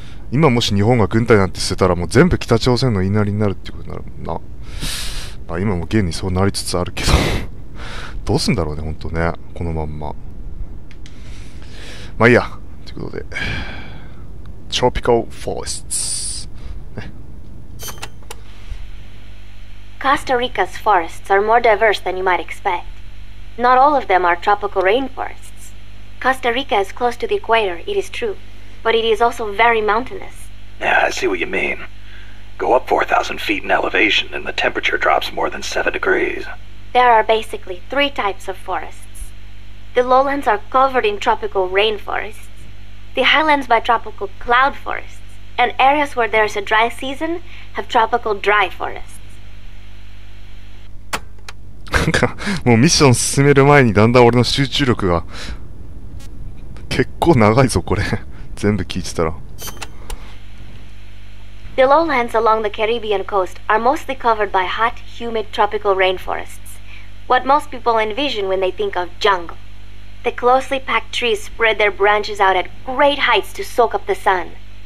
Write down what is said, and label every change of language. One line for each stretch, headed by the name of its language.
Japanese: 今もし日本が軍隊なんて捨てたらもう全部北朝鮮の言いなりになるっていうことになるもんな。まあ今も現にそうなりつつあるけど、どうすんだろうね、ほんとね。このまんま。まあいいや。ということで、
English: Tropical Forests。
Japanese: ね。
English: Costa Rica's forests are more diverse than you might expect. Not all of them are tropical rainforests. Costa Rica is close to the equator, it is true, but it is also very mountainous. Yeah, I see what you mean. Go up 4,000 feet in elevation and the temperature drops more than 7 degrees. There are basically 3 types of forests. The lowlands are covered in tropical rainforests, the highlands by tropical cloud forests, and areas where there's a dry season have tropical dry forests.
Japanese: なんか、もうミッション進める前にだんだん俺の集中力が結構長いぞ、これ。全部聞いてたら。
English: The lowlands along the Caribbean coast are mostly covered by hot, humid tropical rainforests, what most people envision when they think of jungle. The closely packed trees spread their branches out at great heights to soak up the sun.